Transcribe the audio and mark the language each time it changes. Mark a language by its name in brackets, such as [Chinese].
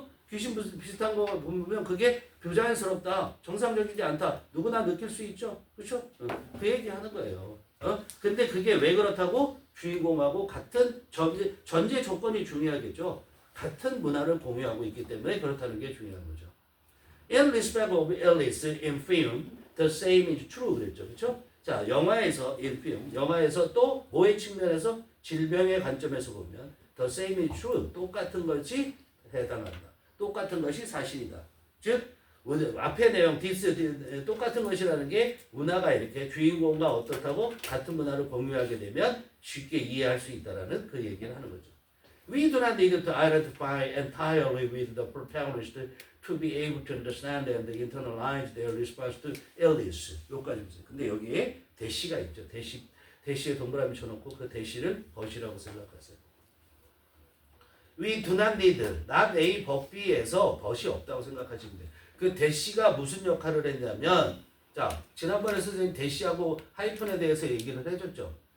[Korean] 귀신 비슷한 거 보면 그게 부자연스럽다, 정상적이지 않다. 누구나 느낄 수 있죠. 그렇죠? 그 얘기하는 거예요. 근데 그게 왜 그렇다고? 주인공하고 같은 전제 조건이 중요하겠죠. 같은 문화를 공유하고 있기 때문에 그렇다는 게 중요한 거죠. [English] In respect of Alice in film, the same is true 그랬죠. [Korean] 그렇죠? 자, 영화에서 [English] in film, [Korean] 영화에서 또 뭐의 측면에서 질병의 관점에서 보면 [English] the same is true, [Korean] 똑같은 것이 해당한다. 똑같은 것이 사실이다. 즉 앞의 내용 this 똑같은 것이라는 게 문화가 이렇게 주인공과 어떻다고 같은 문화를 공유하게 되면 쉽게 이해할 수 있다라는 그 얘기를 하는 거죠. [English] We do not need to identify entirely with the protagonist to be able to understand and internalize their response to illness. [Korean] 여기까지 보세요. 근데 여기에 대시가 있죠. 대시에 동그라미 쳐놓고 그 대시를 벗이라고 생각하세요. [English] We do not need, not A, but B [Korean] 에서 벗이 없다고 생각하시면 돼요. 그 대시가 무슨 역할을 했냐면, 자, 지난번에 선생님 대시하고 하이픈에 대해서 얘기를 해줬죠.